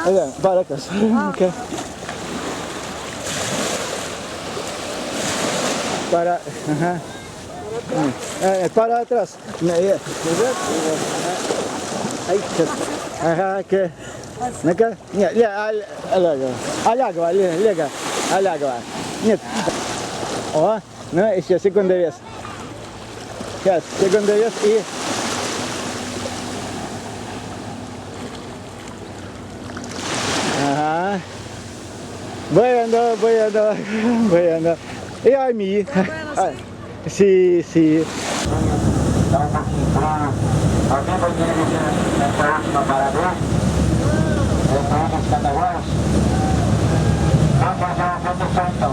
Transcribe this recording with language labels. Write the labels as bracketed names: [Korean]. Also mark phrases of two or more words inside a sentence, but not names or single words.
[Portuguese] Para atrás. Okay. Para atrás. Okay. Água. [Russian] Нет. О, ну еще секунду вес. Сейчас, секунду вес и... Ага. [Portuguese] Bueno. E a mim? Sim. Dá um pouquinho pra... Alguém vai dirigir nessa última parada? Depois dos cataguaras? Vamos fazer uma votação então.